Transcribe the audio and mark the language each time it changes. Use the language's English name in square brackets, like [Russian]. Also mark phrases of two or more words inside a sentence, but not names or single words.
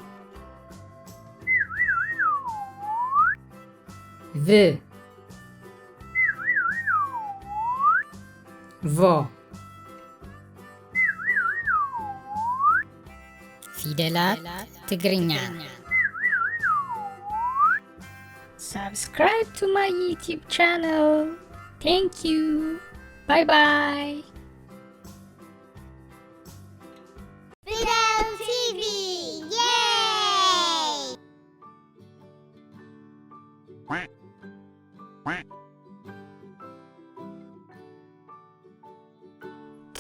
[Tigrinya] ቭ ቮ ፊደላት ትግርኛ [English] Subscribe to my YouTube channel. Thank you. Bye bye. Fidel TV! Yay! [Tigrinya] ተ